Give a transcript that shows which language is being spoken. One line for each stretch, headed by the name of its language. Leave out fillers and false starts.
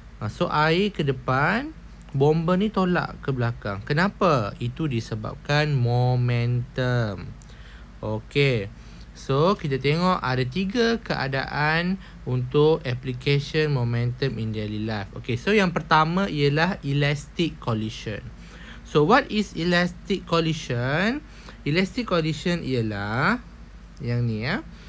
Malay: So air ke depan, bomba ni tolak ke belakang. Kenapa? Itu disebabkan momentum. Okay, so kita tengok ada 3 keadaan untuk
English: application momentum in daily life.
Malay: Okay, so yang pertama ialah elastic collision.
English: So what is elastic collision?
Malay: Elastic collision ialah yang ni ya.